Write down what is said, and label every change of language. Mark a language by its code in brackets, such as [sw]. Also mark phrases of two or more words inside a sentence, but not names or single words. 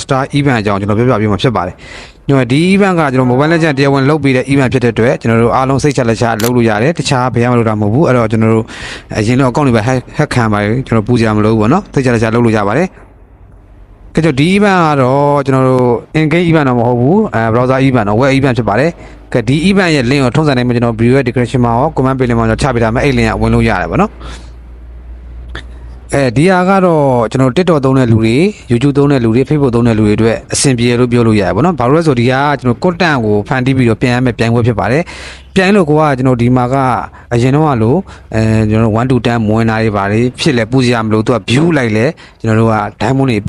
[my] Star Event အကြောင်းကျွန်တော်ပြောပြပေးမှာဖြစ်ပါတယ်ကျွန်တော်ဒီ event ကကျွန်တော် Mobile Legends တရားဝင်လုပ်ပေးတဲ့ event ဖြစ်တဲ့အတွက်ကျွန်တော်တို့အားလုံးစိတ်ချလက်ချလုပ်လို့ရတယ်တခြားဘယ်မှမလုပ်တာမဟုတ်ဘူးအဲ့တော့ကျွန်တော်တို့အရင်တော့ account တွေပဲ hack ခံပါတယ်ကျွန်တော်ပူကြမလို့ဘူးပေါ့နော်စိတ်ချလက်ချလုပ်လို့ရပါတယ်ကဲကျွန်တော်ဒီ event ကတော့ကျွန်တော်တို့ [en] in game event [my] တော့မဟုတ်ဘူး [en] browser event [my] တော့ [en] web event [my] ဖြစ်ပါတယ်ကဲဒီ event ရဲ့ link ကိုထုံးစံတိုင်းမှာကျွန်တော် [en] video description [my] မှာရော comment ပေးလိမ့်မှာကျွန်တော်ချပေးထားမယ်အဲ့ link ကဝင်လို့ရတယ်ပေါ့နော် ဒီဟာကတော့ကျွန်တော် TikTok သုံးတဲ့လူတွေ YouTube သုံးတဲ့လူတွေ Facebook သုံးတဲ့လူတွေအတွက်အဆင်ပြေလို့ပြောလို့ရတယ်ပေါ့နော်ဘာလို့လဲဆိုဒီဟာကျွန်တော် content ကိုဖန်တီးပြီးတော့ပြန်ရမယ်ပြန်ပွဲဖြစ်ပါတယ်ပြန်လို့ကိုကကျွန်တော်ဒီမှာကအရင်တော့လို့ကျွန်တော်1 to 10မွေးနာတွေပါတယ်ဖြစ်လဲပူစရာမလိုသူက view လိုက်လဲကျွန်တော်တို့က diamond တွေပေး